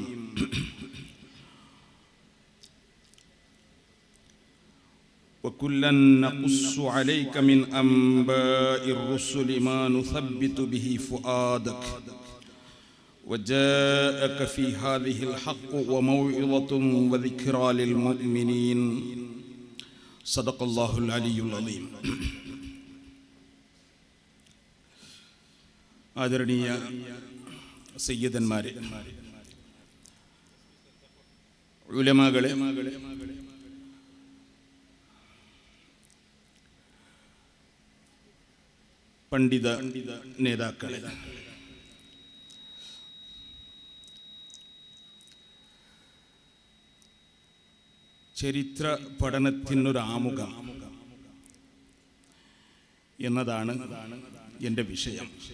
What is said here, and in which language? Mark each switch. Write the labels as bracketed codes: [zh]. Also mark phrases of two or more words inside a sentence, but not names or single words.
[ar] وكلا نقص عليك من أنباء الرسل ما نثبت به فؤادك وجاءك في هذه الحق وموعظة وذكرى للمؤمنين. صدق الله العلي العظيم. [ml] ആദരണീയ സയ്യിദന്മാരെ, ഉലമാകളെ, പണ്ഡിത നേതാക്കളെ, ചരിത്ര പഠനത്തിനൊരാമുഖം എന്നതാണ് എൻ്റെ വിഷയം.